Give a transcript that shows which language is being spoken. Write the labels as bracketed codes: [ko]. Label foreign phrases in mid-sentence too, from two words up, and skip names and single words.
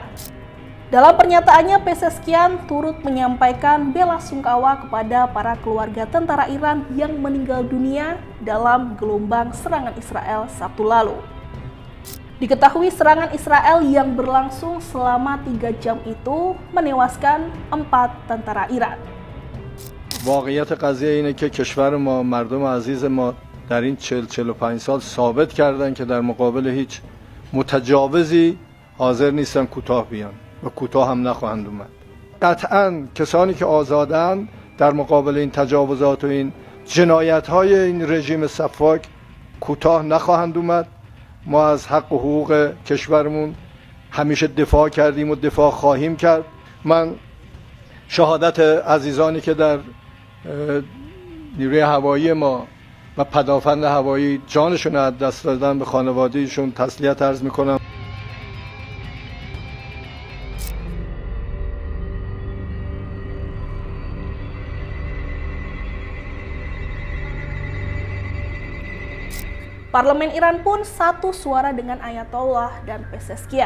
[id] Dalam pernyataannya, Pezeskian turut menyampaikan bela sungkawa kepada para keluarga tentara Iran yang meninggal dunia dalam gelombang serangan Israel Sabtu lalu. Diketahui serangan Israel yang berlangsung selama 3 jam itu menewaskan 4 tentara Iran. [fa] واقعیت قضیه اینه که کشور ما، مردم عزیز ما در این 40-45 سال ثابت کردن که در مقابل هیچ متجاوزی حاضر نیستن کوتاه بیان و کوتاه هم نخواهند اومد. قطعاً کسانی که آزادند در مقابل این تجاوزات و این جنایت‌های این رژیم سفاک کوتاه نخواهند اومد. ما از حق و حقوق کشورمون همیشه دفاع کردیم و دفاع خواهیم کرد. من شهادت عزیزانی که در نیروی هوایی ما و پدافند هوایی جانشون از دست دادن به خانواده‌شون تسلیت عرض می‌کنم. [id] Parlemen Iran pun satu suara dengan Ayatollah dan Pezeskian.